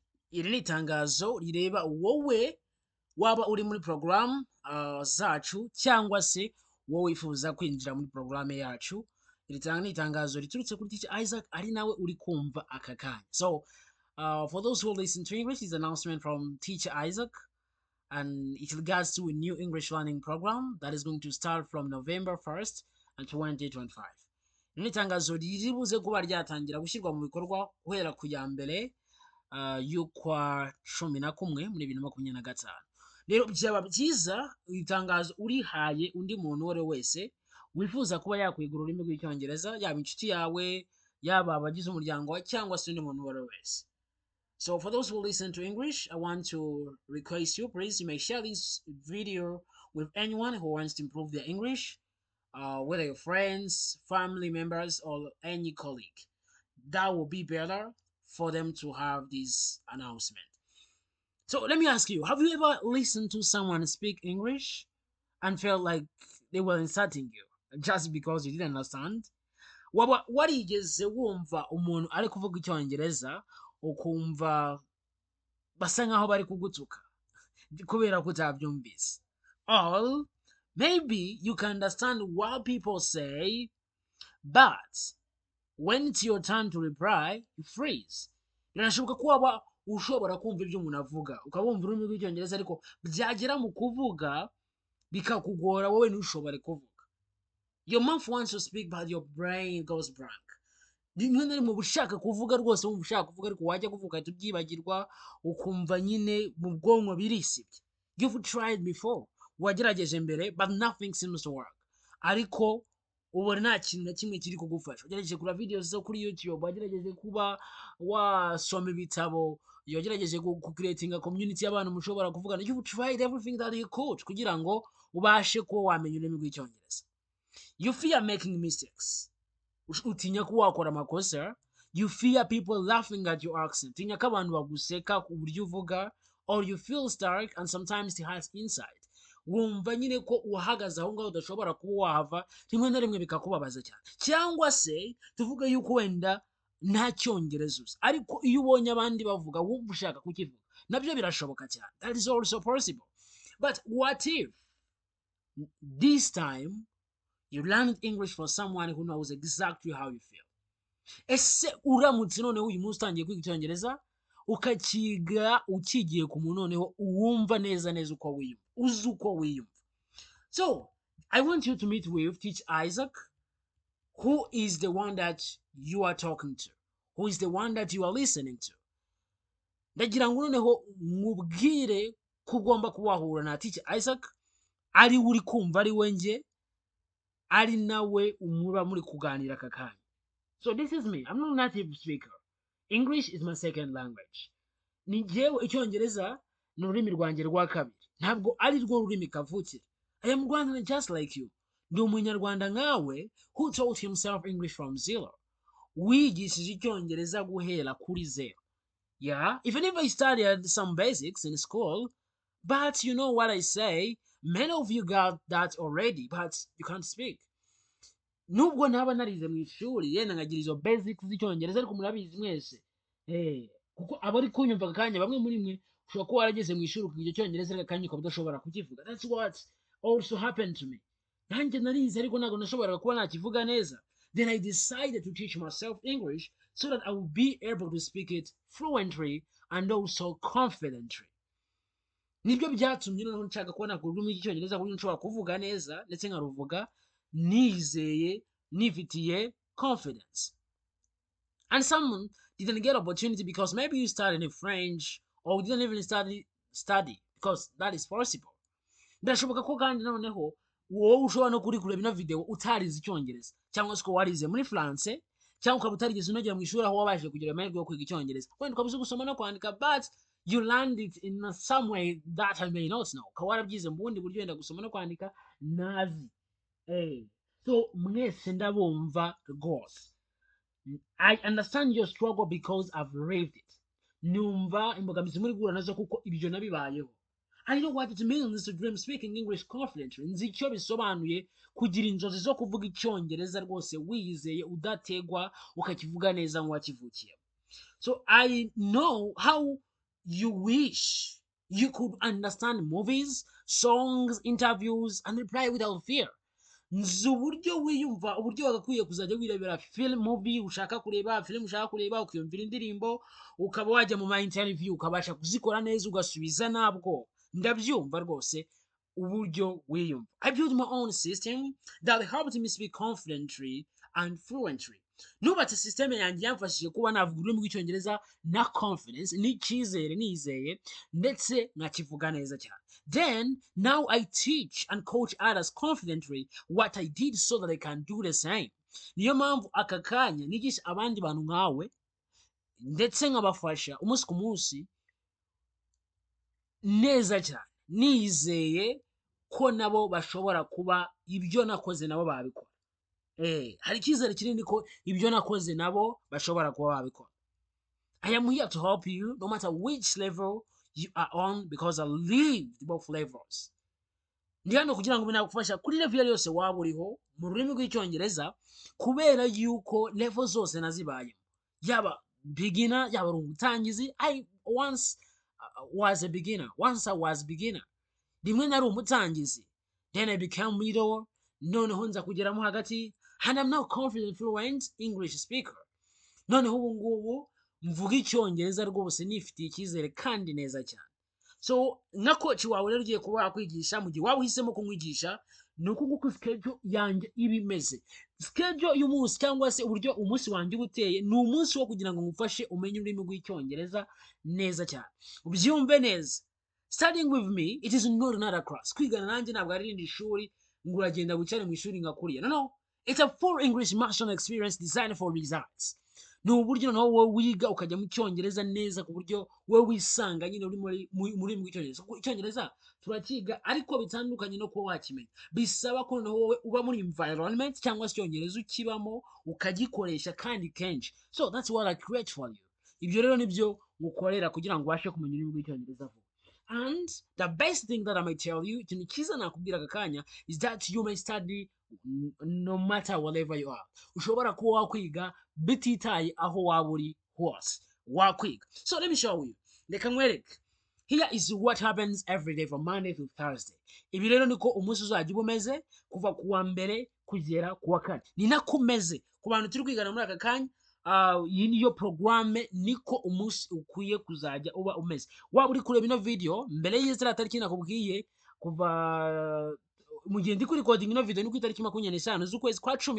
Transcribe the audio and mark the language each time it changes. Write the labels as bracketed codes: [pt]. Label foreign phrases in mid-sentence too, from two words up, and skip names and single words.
[rw] iri ni itangazo rireba wowe waba uri muri program zacu cyangwa se wowe wifuza kwinjira muri program yacu. Iri ni itangazo riturutse kuri Teacher Isaac ari nawe uri kumva aka kanya. [en] So for those who listen to English, this announcement from Teacher Isaac, and it regards to a new English learning program that is going to start from November 1st and 2025. [rw] Iri ni itangazo riribuze kuba ryatangira gushyirwa mu bikorwa guhera ku ya mbere y'ukwa 11 muri 2025. Rero byaba byiza itangazo urihaye undi muntu wese wese wifuza kuba yakwiga ururimi rw'icyongereza, yaba inshuti yawe, yaba abagize umuryango wawe, cyangwa se undi muntu wese. [en] So for those who listen to English, I want to request you, please, you may share this video with anyone who wants to improve their English, whether your friends, family members, or any colleague. That will be better for them to have this announcement. So let me ask you, have you ever listened to someone speak English and felt like they were insulting you just because you didn't understand? [rw] Warigeze wumva umuntu ari kuvuga icyongereza ukumva basa nkaho bari kugutuka kubera kutabyumvise? [en] Or maybe you can understand what people say, but when it's your turn to reply, you freeze. [rw] Birashoboka ko waba ushobora kumva ibyo umuntu avuga, ukabumva ururimi rw'icyongereza ariko byagera mu kuvuga bikakugora wowe ntushobore kuvuga. [en] Your mouth wants to speak but your brain goes blank. [rw] Rimwe na rimwe ushaka kuvuga rwose, wumva ushaka kuvuga ariko wajya kuvuga ahita ubyibagirwa, ukumva nyine mu bwonko birisibye. [en] You've tried before, [rw] wagerageje mbere, [en] but nothing seems to work. [rw] Ariko ubona nta kintu na kimwe kiri kugufasha. Wagerageje kuri videos zo kuri YouTube, wagerageje kuba wasoma ibitabo, wagerageje [en] creating a community [rw] y'abantu mushobora kuvugana. [en] You've tried everything that you could [rw] kugira ngo ubashe kuba wamenya ururimi rw'icyongereza. [en] You fear making mistakes. [rw] Utinya ko wakora amakosa. [en] You fear people laughing at your accent. [rw] Utinya ko abantu baguseka ku buryo uvuga. [en] Or you feel stuck and sometimes it has insight. [rw] Wumva nyine ko uhagaze aho ngaho udashobora kuba wahava, rimwe na rimwe bikakubabaza cyane. Cyangwa se tuvuga yuko wenda nta cyongereza uzi, ariko iyo ubonye abandi bavuga wumva ushaka kukivuga, nabyo birashoboka cyane. [en] That is also possible. But what if this time you learned English for someone who knows exactly how you feel? [rw] Ese uramutse noneho uyu munsi utangiye kwiga icyongereza ukakiga ukigiye ku muntu noneho uwumva neza neza uko wiyumva, uzi uko wiyumva. [en] So I want you to meet with Teacher Isaac, who is the one that you are talking to, who is the one that you are listening to. [rw] Ndagira ngo noneho mubwire ko ugomba kubahura na Teacher Isaac, ari uri kumva ari wenje, ari nawe umura muri kuganira aka kanya. [en] So this is me. I'm not a native speaker. English is my second language. [rw] Ni jewe icyongereza ni ururimi rwanjye rwa kabiri. Ntabwo ari rwo rurimi kavukire. [en] I am Rwandan just like you. [rw] Ndi umunyarwanda nkawe [en] who taught himself English from zero. [rw] Wigishije icyongereza guhera kuri zero. [en] Yeah, even if I studied some basics in school, but you know what I say, many of you got that already, but you can't speak. [rw] Nubwo ntaba narize mu ishuri yenda nkagira izo basics z'icyongereza ariko murabizi mwese kuko abari kunyumva akanya bamwe muri mwe ushobora kuba warageze mu ishuri ukiga icyongereza ariko akanya ukaba udashobora kukivuga. [en] That's what also happened to me. [rw] Nanjye narize ariko ntabwo nashoboraga kuba nakivuga neza. [en] Then I decided to teach myself English so that I would be able to speak it fluently and also confidently. [rw] Nibyo byatumye noneho nshaka kuba nakora ururimi rw'icyongereza kuko nshobora kuvuga neza ndetse nkaruvuga nizeye, nifitiye confidence. [en] And some didn't get opportunity because maybe you studied in French or didn't even study because that is possible. [rw] Birashoboka ko kandi noneho wowe ushobora no kuri kureba ino video utarize icyongereza cyangwa se ko warize muri France cyangwa ukaba utarigeze unagera mu ishuri aho wabashije kugira amahirwe yo kwiga icyongereza, wenda ukaba uzi gusoma no kwandika, [en] but you learned it in some way that I may not know. [rw] Ukaba warabyize mu bundi buryo wenda gusoma no kwandika nazi. So mwese ndabumva rwose. [en] I understand your struggle because I've lived it. [rw] Numva imbogamizi muri guhura nazo kuko ibyo nabibayeho. [en] I know what it means to dream speaking English confidently. [rw] Nzi icyo bisobanuye kugira inzozi zo kuvuga icyongereza rwose wiyizeye udategwa ukakivuga neza nk'uwakivukiye. [en] So I know how you wish you could understand movies, songs, interviews, and reply without fear. [rw] nzi uburyo wiyumva, uburyo wagakwiye kuzajya wirebera movie ushaka kureba, film ushaka kureba, ukiyumvira indirimbo, ukaba wajya mu ma interview ukabasha kuzikora neza ugasubiza nabwo. Ndabyumva rwose uburyo wiyumva. [en] I built my own system that helped me speak confidently and fluently. [rw] Nubatse system yanjye yamfashije kuba navuga ururimi rw'icyongereza na confidence, n'icyizere, nizeye, ndetse nkakivuga neza cyane. [en] Then, now I teach and coach others confidently what I did so that I can do the same. [rw] Niyo mpamvu aka kanya nigisha abandi bantu nkawe, ndetse nkabafasha umunsi ku munsi neza cyane, nizeye ko nabo bashobora kuba ibyo nakoze nabo babikora. Hari icyizere kinini ko ibyo nakoze nabo bashobora kuba babikora. [en] I am here to help you no matter which level you are on because I lived both levels. [rw] Ndi hano kugira ngo binagufasha kuri level yose waba uriho mu rurimi rw'icyongereza, kubera yuko level zose nazibayemo, yaba beginner, yaba ari umutangizi. [en] I once was a beginner. Once I was beginner. [rw] Rimwe nari umutangizi. [en] Then I became middle. [rw] Noneho nza kugeramo hagati. [en] And I'm now confident, fluent English speaker. [rw] Noneho ubu ngubu mvuga icyongereza rwose nifitiye icyizere kandi neza cyane. So nka coach wawe rero ugiye kuba wakwigisha, mu gihe waba uhisemo kumwigisha, ni uko nguko schedule yanjye iba imeze. Schedule y'umunsi cyangwa se uburyo umunsi wanjye uba uteye, ni umunsi wo kugira ngo ngufashe umenye ururimi rw'icyongereza neza cyane, ubyumve neza. [en] Studying with me, it is not another class. [rw] Kwigana nanjye ntabwo ari irindi shuri ngo uragenda wicare mu ishuri ngakuriya. [en] No, it's a full English immersion experience designed for results. [rw] Ni uburyo noneho wowe wiga ukajya mu cyongereza neza, ku buryo wowe wisanga nyine uri muri rw'icyongereza. Kuko icyongereza turakiga ariko bitandukanye no kuba wakimenya. Bisaba ko noneho wowe uba muri environment cyangwa se icyongereza ukibamo ukagikoresha kandi kenshi. [en] So that's what I create for you. [rw] Ibyo rero nibyo ngukorera kugira ngo ubashe kumenya ururimi rw'icyongereza vuba. [en] And the best thing that I might tell you, [rw] ikintu cyiza nakubwira aka kanya, [en] is that you may study no matter wherever you are. [rw] Ushobora kuba wakwiga bititaye aho waba uri hose, wakwiga. [en] So let me show you. [rw] Reka nkwereke. [en] Here is what happens every day from Monday to Thursday. [rw] Ibi rero niko umunsi uzajya uba umeze kuva ku wa mbere kugera ku wa kane. Ni nako umeze ku bantu turi kwigana muri aka kanya. Iyi niyo programme, niko umunsi ukwiye kuzajya uba umeze. Waba uri kureba ino video mbere y'izira tariki nakubwiye, kuva mu gihe ndi kuri recording ino video ni ku itariki 25 z'ukwezi kwa 10.